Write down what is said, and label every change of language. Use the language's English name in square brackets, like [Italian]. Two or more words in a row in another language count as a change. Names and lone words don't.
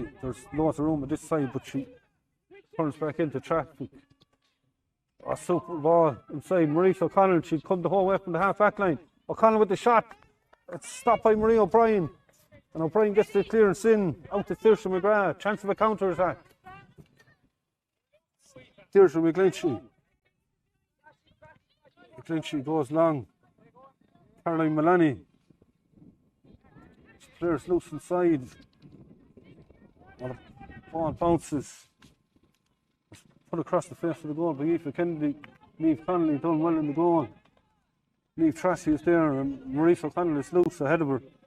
[English] There's loads of room on this side, but she turns back into traffic. A super ball inside. Maurice O'Connell, she'd come the whole way from the half back line. O'Connell with the shot. It's stopped by Marie O'Brien. And O'Brien gets the clearance in. Out to Saoirse McGrath. Chance of a counter attack. Deirdre McGlinchey. McGlinchey goes long. Caroline Mullaney. Players loose inside. Ball bounces. Put across the face of the goal by Aoife Kennedy. Niamh Connolly done well in the goal. Niamh Tracy is there and Maurice O'Connell is loose ahead of her.